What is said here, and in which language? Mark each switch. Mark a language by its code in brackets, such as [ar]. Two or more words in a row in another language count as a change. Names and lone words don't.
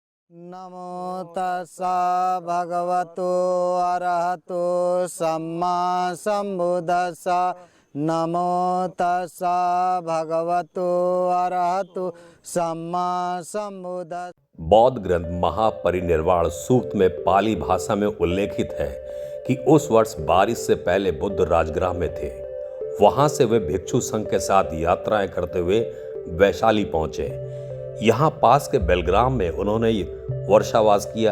[pi] नमो तस्सा भगवतो अरहतो सम्मा सम्बुद्धस्सा। नमो तस्सा भगवतो अरहतो सम्मा सम्बुद्धस्सा। [hi] बौद्ध ग्रंथ महापरिनिर्वाण सूक्त में पाली भाषा में उल्लेखित है कि उस वर्ष बारिश से पहले बुद्ध राजगृह में थे। वहां से वे भिक्षु संघ के साथ यात्राएं करते हुए वैशाली पहुंचे। यहां पास के बेलग्राम में उन्होंने वर्षावास किया।